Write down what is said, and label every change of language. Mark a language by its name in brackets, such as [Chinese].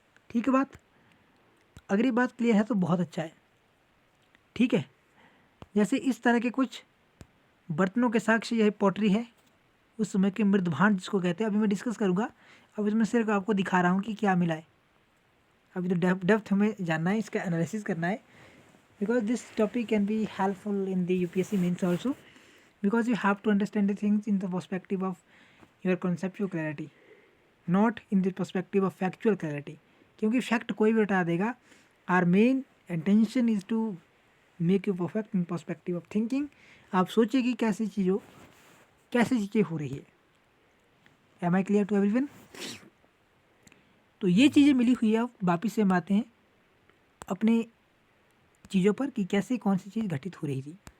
[Hindi] ठीक है बात, अगर ये बात क्लियर है तो बहुत अच्छा है। ठीक है, जैसे इस तरह के कुछ बर्तनों के साक्ष्य, यह पॉटरी है, उस समय के मृदभांड जिसको कहते हैं, अभी मैं डिस्कस करूँगा। अब इसमें सिर्फ आपको दिखा रहा हूँ कि क्या मिला है। अभी तो डेप्थ हमें जानना है, इसका एनालिसिस करना है, [English] because this topic can be helpful in the UPSC means also, because you have to understand the things in the perspective of your conceptual clarity, not in the perspective of factual clarity, [Hindi] क्योंकि fact कोई भी बता देगा। [English] Our main intention is to make you perfect in perspective of thinking. [Hindi] आप सोचिए कि कैसी चीज़ें हो रही है। [English] Am I clear to everyone? [Hindi] तो ये चीज़ें मिली हुई है। अब वापिस से हम आते हैं अपने चीज़ों पर कि कैसे कौन सी चीज़ घटित हो रही थी।